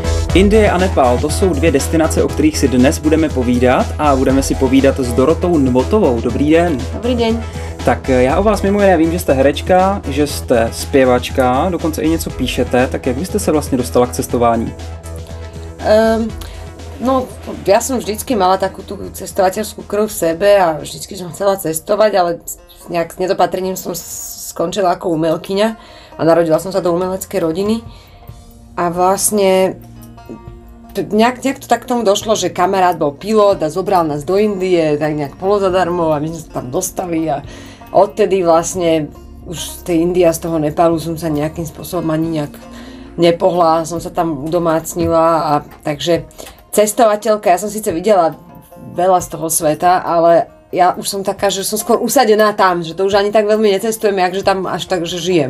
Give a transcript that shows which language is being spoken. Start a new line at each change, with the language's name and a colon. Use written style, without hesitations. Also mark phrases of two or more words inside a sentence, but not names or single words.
Czech: Indie a Nepál, to jsou dvě destinace, o kterých si dnes budeme povídat a budeme si povídat s Dorotou Nvotovou. Dobrý den. Dobrý den. Tak já o vás mimo jiné vím, že jste herečka, že jste zpěvačka, dokonce i něco píšete, tak jak byste se vlastně dostala k cestování? No,
Slovak: ja som vždycky mala takú tú cestovateľskú krv v sebe a vždycky som chcela cestovať, ale nejak s nedopatrením som skončila ako umelkyňa a narodila som sa do umeleckej rodiny. A vlastne nejak to tak k tomu došlo, že kamarát bol pilot a zobral nás do Indie, tak nejak polozadarmo a my sme sa tam dostali a odtedy vlastne už z tej Indie a z toho Nepálu som sa nejakým spôsobom ani nejak nepohla, som sa tam udomácnila a takže cestovateľka, ja som síce videla veľa z toho sveta, ale ja už som taká, že som skôr usadená tam, že to už ani tak veľmi necestujem, jakže tam až tak, že žijem.